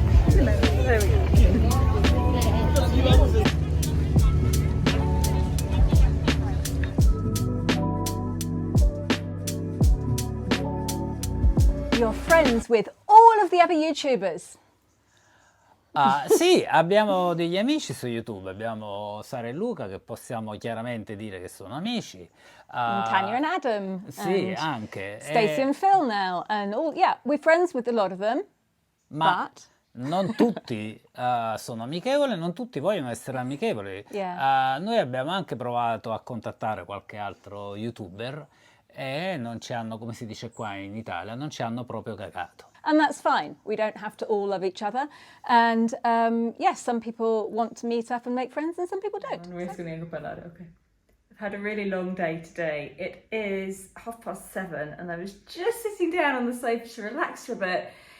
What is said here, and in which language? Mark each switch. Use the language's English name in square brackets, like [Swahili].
[English] There we go. You're friends with all of the other YouTubers. [Italian] Sì, abbiamo degli amici su YouTube, abbiamo Sara Luca che possiamo chiaramente dire che sono amici. Tania Adam. Sì, [English] and [Italian] anche. [English] Stacy and Phil now. And all, yeah, we're friends with a lot of them. [Italian] Ma [English] but [Italian] non tutti sono amichevoli, non tutti vogliono essere amichevoli. [English] Yeah. [Italian] Noi abbiamo anche provato a contattare qualche altro YouTuber e non ci hanno, come si dice qua in Italia, non ci hanno proprio cagato. [English] And that's fine. We don't have to all love each other. And yes, some people want to meet up and make friends and some people don't. Okay. I've had a really long day today. It is 7:30 and I was just sitting down on the sofa to relax for a bit.